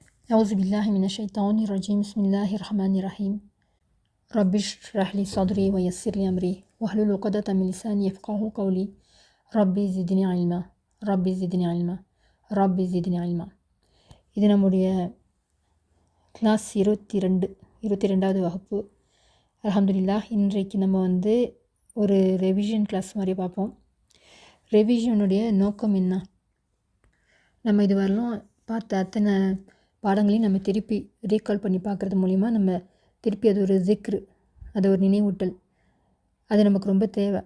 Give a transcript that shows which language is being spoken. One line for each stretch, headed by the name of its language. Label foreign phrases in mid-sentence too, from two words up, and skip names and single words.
Arabic: أعوذ بالله من الشيطان الرجيم بسم الله الرحمن الرحيم رب اشرح لي صدري ويسر لي أمري واحلل عقدة من لساني يفقهوا قولي ربي زدني علما ربي زدني علما ربي زدني علما.
Tamil: இது நம்முடைய கிளாஸ் 22வது வகுப்பு. அல்ஹம்துலில்லாஹ். இன்றைக்கு நம்ம ஒரு
English: revision class
Tamil: மாதிரி பார்ப்போம். ரெவிஷனுடைய நோக்கம் என்ன? நம்ம இது வரலாம் பார்த்த அத்தனை பாடங்களையும் நம்ம திருப்பி ரீகால் பண்ணி பார்க்குறது மூலிமா நம்ம திருப்பி அது ஒரு ஜிக்ரு, அது ஒரு நினைவூட்டல், அது நமக்கு ரொம்ப தேவை.